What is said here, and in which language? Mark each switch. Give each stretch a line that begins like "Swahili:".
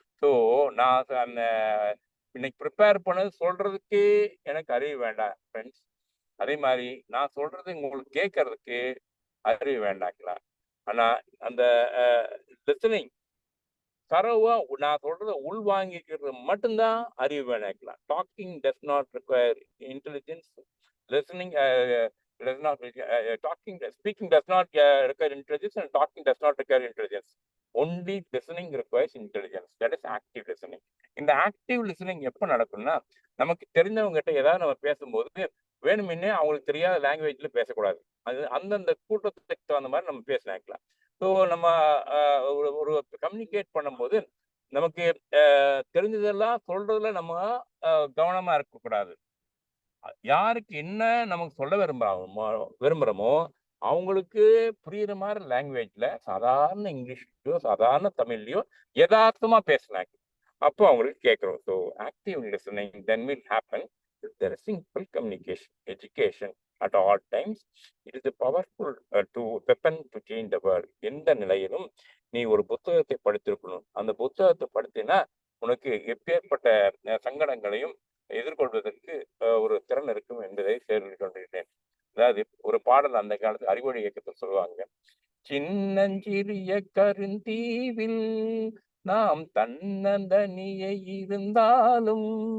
Tamil: So நான் அந்த இன்னைக்கு ப்ரிப்பேர் பண்ணது சொல்றதுக்கு எனக்கு அறிவு வேண்டாம் ஃப்ரெண்ட்ஸ். அதே மாதிரி நான் சொல்றது உங்களுக்கு கேட்கறதுக்கு அறிவு வேண்டாங்களா. ஆனா அந்த லிசனிங் தரவா நான் சொல்றத உள்வாங்கிக்கிறது மட்டும்தான் அறிவு வேண்டாங்களா.
English: Talking does not require intelligence. Listening does not speaking does not require intelligence, and talking does not require intelligence. Only listening requires intelligence. That is active listening.
Tamil: இந்த ஆக்டிவ் லிசனிங் எப்போ நடக்கும்னா நமக்கு தெரிஞ்சவங்க கிட்ட ஏதாவது நம்ம பேசும்போது வேணுமென்னே அவங்களுக்கு தெரியாத லாங்குவேஜ்ல பேசக்கூடாது. அது அந்தந்த கூட்டத்துக்கு தகுந்த மாதிரி நம்ம பேசலாம். ஸோ நம்ம ஒரு கம்யூனிகேட் பண்ணும்போது நமக்கு தெரிஞ்சதெல்லாம் சொல்றதுல நம்ம கவனமா இருக்கக்கூடாது. யாருக்கு என்ன நமக்கு சொல்ல விரும்புகிறோமோ அவங்களுக்கு புரியுற மாதிரி லாங்குவேஜ்ல சாதாரண இங்கிலீஷ்லயோ சாதாரண தமிழ்லையோ யதார்த்தமா பேசினாங்க. அப்போ அவங்களுக்கு கேட்குறோம்.
English: So active listening then will happen. There is simple communication, education, at all times. It is a powerful weapon to change the world.
Tamil: எந்த நிலையிலும் நீ ஒரு புத்தகத்தை படித்திருக்கணும். அந்த புத்தகத்தை படித்தீன்னா உனக்கு எப்பேற்பட்ட சங்கடங்களையும் எதிர்கொள்வதற்கு ஒரு திறன் இருக்கும் என்பதை சேர்ந்து கொண்டிருக்கிறேன். அதாவது ஒரு பாடல் அந்த காலத்து அறிவொளி இயக்கத்தில் சொல்லுவாங்க, சின்னஞ்சிறிய கருந்தீவில் நாம் தன்னந்தனியே இருந்தாலும்,